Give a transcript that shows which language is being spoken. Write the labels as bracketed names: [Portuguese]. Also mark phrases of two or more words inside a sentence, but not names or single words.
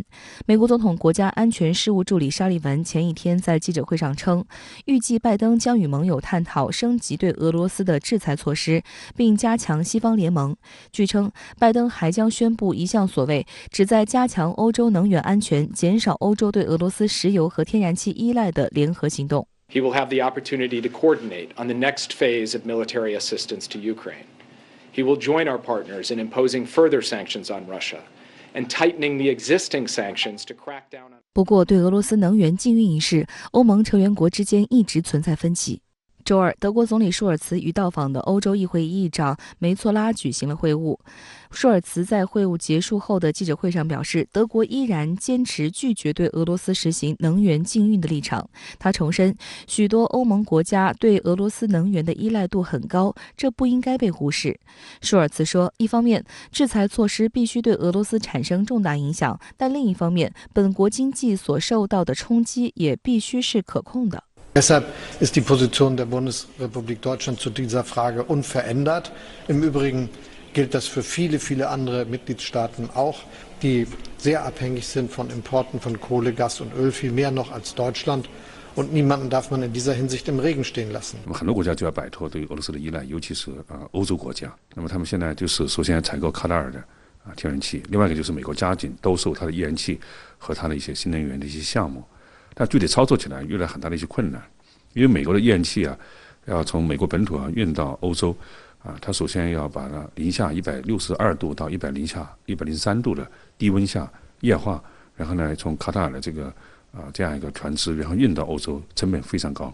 [Chinese] 美国总统国家安全事务助理沙利文前一天在记者会上称，预计拜登将与盟友探讨升级对俄罗斯的制裁措施，并加强西方联盟。据称，拜登还将宣布一项所谓旨在加强欧洲能源安全、减少欧洲对俄罗斯石油和天然气依赖的联合行动。 [English] He will have the opportunity to coordinate on the next phase of military assistance to Ukraine. He will join our partners in imposing further sanctions on Russia and tightening the existing sanctions to crack down on. [Chinese] 不过，对俄罗斯能源禁运一事，欧盟成员国之间一直存在分歧。周二，德国总理舒尔茨与到访的欧洲议会议长梅措拉举行了会晤。舒尔茨在会晤结束后的记者会上表示，德国依然坚持拒绝对俄罗斯实行能源禁运的立场。他重申，许多欧盟国家对俄罗斯能源的依赖度很高，这不应该被忽视。舒尔茨说，一方面，制裁措施必须对俄罗斯产生重大影响，但另一方面，本国经济所受到的冲击也必须是可控的。 [German] Deshalb ist die Position der Bundesrepublik Deutschland zu dieser Frage unverändert. Im Übrigen gilt das für viele, viele andere Mitgliedstaaten auch, die sehr abhängig sind von Importen von Kohle, Gas und Öl, viel mehr noch als Deutschland. Und niemanden darf man in dieser Hinsicht im Regen stehen lassen. [Chinese] 那么很多国家就要摆脱对俄罗斯的依赖，尤其是欧洲国家。那么他们现在就是首先采购卡塔尔的天然气，另外一个就是美国加紧兜售它的页岩气和它的一些新能源的一些项目。但具体操作起来遇到很大的一些困难，因为美国的页岩气要从美国本土运到欧洲它首先要把它零下162度到103度的低温下液化，然后呢从卡塔尔的这样一个船只，然后运到欧洲，成本非常高。